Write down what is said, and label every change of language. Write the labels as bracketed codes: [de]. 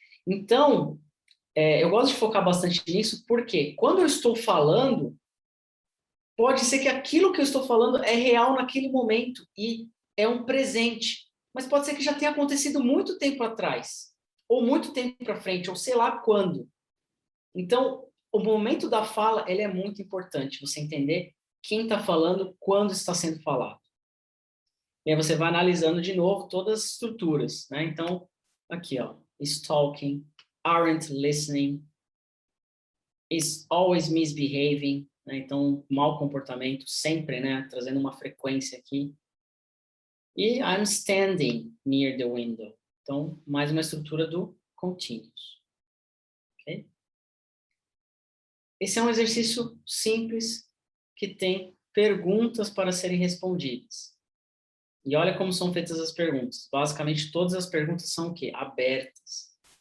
[pt] Então, eu gosto de focar bastante nisso, porque quando eu estou falando, pode ser que aquilo que eu estou falando é real naquele momento e é um presente, mas pode ser que já tenha acontecido muito tempo atrás, ou muito tempo para frente, ou sei lá quando. Então, o momento da fala, ele é muito importante, você entender quem está falando, quando está sendo falado. E aí você vai analisando de novo todas as estruturas, né? Então, aqui, ó, [en] is talking, aren't listening, is always misbehaving, [pt] né? Então, mau comportamento, sempre, né? Trazendo uma frequência aqui. [en] E I'm standing near the window. [pt] Então, mais uma estrutura do continuous. Ok? Esse é um exercício simples que tem perguntas para serem respondidas. E olha como são feitas as perguntas. Basicamente, todas as perguntas são o quê? Abertas.